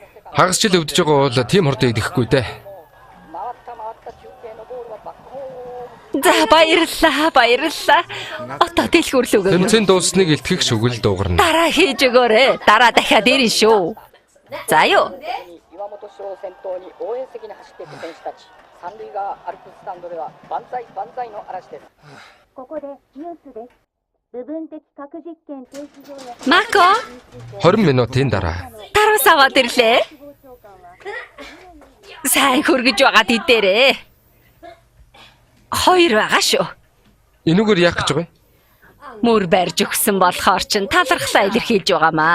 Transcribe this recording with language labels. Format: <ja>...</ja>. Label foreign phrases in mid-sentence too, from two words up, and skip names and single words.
<mn>Хагасчил өвдөж байгаа бол тийм хурд идэхгүй дээ. За баярлалаа. Одоо дэлгүүрлээ өгөө. Тэмцээн дуусныг илтгэх шүгэл дуугарна. Дараа хийж өгөөрэй. Дараа дахиад ирнэ шүү. За юу.</mn> <ja>岩本翔を先頭に応援席に走っていく選手たち。三塁側アルプススタンドでは万歳万歳の嵐です。ここでニュースです。部分的核実験停止条約</ja> <mn>Мако, 20 минутын дараа тарус аваад ирлээ. Сайн хөргөж байгаа дээрээ. Хоёр байгаа шүү. энүүгээр яах гэж байгаа вэ? Мөр барьж өгсөн болохоор чин талархлаа илэрхийлж байгаамаа.</mn>